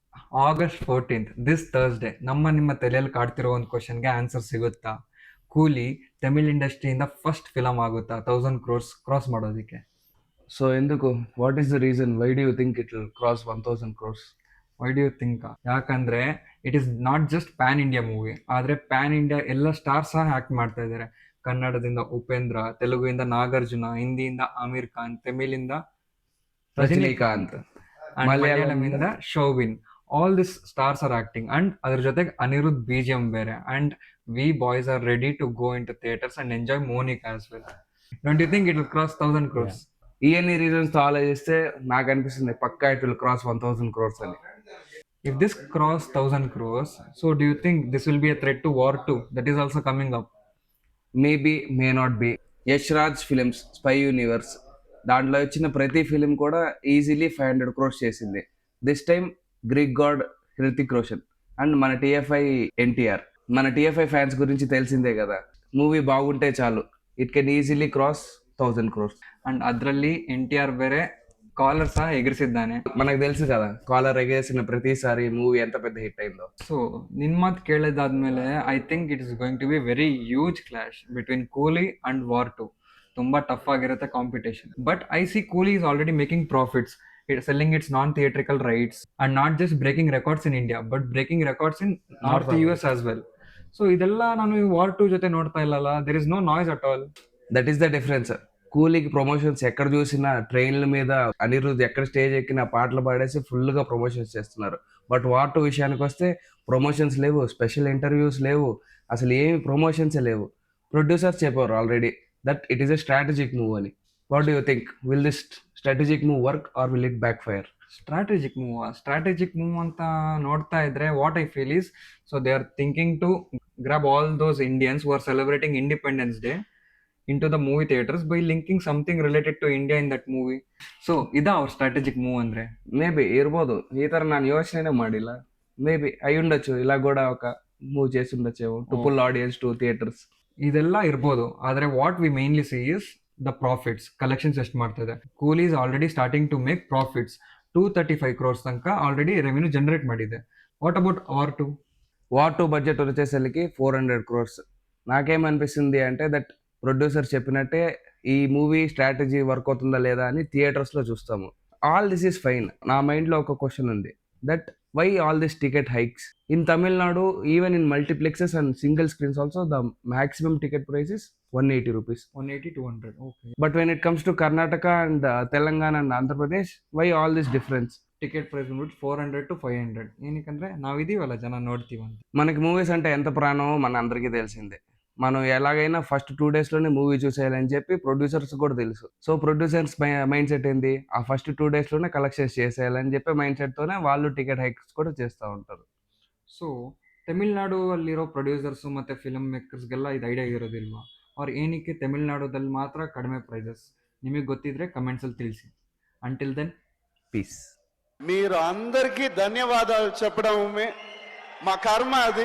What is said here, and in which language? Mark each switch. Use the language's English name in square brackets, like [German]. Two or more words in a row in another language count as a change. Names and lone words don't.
[English] August 14th, this Thursday [Kannada] ನಿಮ್ಮ ತಲೆಯಲ್ಲಿ ಕಾಡ್ತಿರೋ ಒಂದು ಕ್ವಶನ್ಗೆ ಆನ್ಸರ್ ಸಿಗುತ್ತಾ? ಕೂಲಿ ತಮಿಳ್ ಇಂಡಸ್ಟ್ರಿಯಿಂದ [English] first film [Kannada] ಆಗುತ್ತಾ 1000 [English] crores cross [Kannada] ಮಾಡೋದಕ್ಕೆ? [English] ಸೊ ఎందుకు what is the reason why do you think it will cross 1000 crores? why do you think? ಯಾಕಂದ್ರೆ it is not just pan India movie, ಆದ್ರೆ pan India [Kannada] ಎಲ್ಲ ಸ್ಟಾರ್ಸ್ ಸಹ ಆಕ್ಟ್ ಮಾಡ್ತಾ ಇದ್ದಾರೆ. ಕನ್ನಡದಿಂದ ಉಪೇಂದ್ರ, ತೆಲುಗುವಿಂದ ನಾಗಾರ್ಜುನ, ಹಿಂದಿಯಿಂದ ಆಮಿರ್ ಖಾನ್, ತಮಿಳಿಂದ ರಜನಿಕಾಂತ್, ಮಲಯಾಳಮಿಂದ ಶೋವಿನ್. [English] all this stars are acting and [Kannada] ಅದ್ರ ಜೊತೆಗೆ [English] ಅನಿರುದ್ಧ್ BGM ಬೇರೆ. and we boys are ready to go in to theaters and enjoy Monica as well. don't you think it will cross 1000 crores? [Telugu] ఇవన్నీ రీజన్స్ తో ఆలోచిస్తే నాకు అనిపిస్తుంది పక్కా [English] it will cross 1000 crores [Telugu] అని. [English] If this cross 1000 crores, so do you think this will be a threat to War 2 that is also coming up? maybe may not be. [Telugu] యష్ రాజ్ ఫిలిమ్స్ స్పై యూనివర్స్ దాంట్లో వచ్చిన ప్రతి ఫిలిం కూడా ఈజీలీ 500 crores చేసింది. [English] this time Greek god Hrithik Roshan and మన టిఎఫ్ఐ ఎన్టీఆర్. [Telugu] మన టిఎఫ్ఐ ఫ్యాన్స్ గురించి తెలిసిందే కదా, మూవీ బాగుంటే చాలు [English] it can easily cross 1000 crores. [Kannada] ಅಂಡ್ ಅದರಲ್ಲಿ NTR ಬೇರೆ ಕಾಲರ್ ಸಹ ಎಗರಿಸಿದ್ದಾನೆ. [Telugu] మనకు తెలుసు కదా కాలర్ ఎగేసిన ప్రతిసారి మూవీ ఎంత పెద్ద హిట్ అయిందో. [English] ಸೊ [Kannada] ನಿನ್ ಮಾತು ಕೇಳಿದಾದ್ಮೇಲೆ [English] I think it is going to be very huge clash between Coolie and War 2. [Kannada] ತುಂಬಾ ಟಫ್ ಆಗಿರುತ್ತೆ ಕಾಂಪಿಟೇಷನ್. [English] but I see Coolie is already making profits, selling its non-theatrical rights and not just breaking records in India but breaking records in North US as well. [Kannada] ಸೊ ಇದೆಲ್ಲ ನಾನು ವಾರ್ 2 ಜೊತೆ ನೋಡ್ತಾ ಇಲ್ಲಲ್ಲ. [English] there is no noise at all. that is the difference. [Telugu] కూలీకి ప్రమోషన్స్ ఎక్కడ చూసినా ట్రైన్ల మీద అనిరుద్ధ్ ఎక్కడ స్టేజ్ ఎక్కిన పాటలు పాడేసి ఫుల్గా ప్రమోషన్స్ చేస్తున్నారు. బట్ వార్ 2 విషయానికి వస్తే ప్రమోషన్స్ లేవు, స్పెషల్ ఇంటర్వ్యూస్ లేవు, అసలు ఏమి ప్రమోషన్సే లేవు. ప్రొడ్యూసర్స్ చెప్పారు ఆల్రెడీ [English] that it is a strategic move [Telugu] అని. [English] what do you think, will this strategic move work or will it back fire? strategic move [Kannada] ಅಂತ ನೋಡ್ತಾ ಇದ್ರೆ [English] what I feel is, so they are thinking to grab all those Indians who are celebrating Independence Day into the movie theaters by linking something related to India in that movie. [Kannada] So ಇದಾ ಅವ್ರ ಸ್ಟ್ರಾಟಜಿಕ್ ಮೂವ್ ಅಂದ್ರೆ? మేబీ ಇರ್ಬೋದು. ಈ ತರ ನಾನು ಯೋಚನೆ ಮಾಡಿಲ್ಲ. [Telugu] మేబీ అయి ఉండొచ్చు, ఇలా కూడా ఒక మూవ్ చేసి ఉండొచ్చేమో [English] to pull audience to theaters. [Kannada] ಇದೆಲ್ಲ ಇರ್ಬೋದು, [English] ಆದ್ರೆ what we mainly see is the profits. [Kannada] ಕಲೆಕ್ಷನ್ಸ್ ಎಷ್ಟು ಮಾಡ್ತಾ ಇದೆ. [English] Coolie is already starting to make profits. [Kannada] 235 crores ತನಕ ಆಲ್ರೆಡಿ ರೆವೆನ್ಯೂ ಜನರೇಟ್ ಮಾಡಿದೆ. [English] what about War 2? [Telugu] వార్ 2 బడ్జెట్ వచ్చేసరికి 400 crores. నాకేమనిపిస్తుంది అంటే దట్ ప్రొడ్యూసర్ చెప్పినట్టే ఈ మూవీ స్ట్రాటజీ వర్క్ అవుతుందా లేదా అని థియేటర్స్లో చూస్తాము. [English] all this is fine. [Telugu] నా మైండ్లో ఒక క్వశ్చన్ ఉంది, [English] that why all this ticket hikes in Tamil Nadu, even in multiplexes and single screens also the maximum ticket price is 180 rupees. 180-200. Okay. But when it comes to Karnataka and Telangana and Andhra Pradesh, why all this difference? [Kannada] ಟಿಕೆಟ್ ಪ್ರೈಸ್ ಬಂದ್ಬಿಟ್ಟು 400 to 500. ಏನಕ್ಕಂದ್ರೆ ನಾವಿದೀವಲ್ಲ, ಜನ ನೋಡ್ತೀವಂತ. [Telugu] మనకి మూవీస్ అంటే ఎంత ప్రాణమో మన అందరికీ తెలిసిందే. మనం ఎలాగైనా ఫస్ట్ 2 daysలోనే మూవీ చూసేయాలని చెప్పి ప్రొడ్యూసర్స్ కూడా తెలుసు. సో ప్రొడ్యూసర్స్ మైండ్ సెట్ ఏంది, ఆ ఫస్ట్ 2 daysలోనే కలెక్షన్స్ చేసేయాలని చెప్పి మైంಡ್ సెట్తోనే వాళ్ళు టికెట్ హైక్స్ కూడా చేస్తూ ఉంటారు. [Kannada] ಸೊ ತಮಿಳ್ನಾಡು ಅಲ್ಲಿರೋ ಪ್ರೊಡ್ಯೂಸರ್ಸ್ ಮತ್ತೆ ಫಿಲ್ಮ್ ಮೇಕರ್ಸ್ಗೆಲ್ಲ ಇದು ಐಡಿಯಾ ಇರೋದಿಲ್ವಾ? ಅವ್ರು ಏನಕ್ಕೆ ತಮಿಳ್ನಾಡುದಲ್ಲಿ ಮಾತ್ರ ಕಡಿಮೆ ಪ್ರೈಸಸ್? ನಿಮಗೆ ಗೊತ್ತಿದ್ರೆ ಕಮೆಂಟ್ಸಲ್ಲಿ ತಿಳಿಸಿ. [English] until then, పీస్. [Telugu] మీరు అందరికీ ధన్యవాదాలు చెప్పడమే మా కర్మ అది.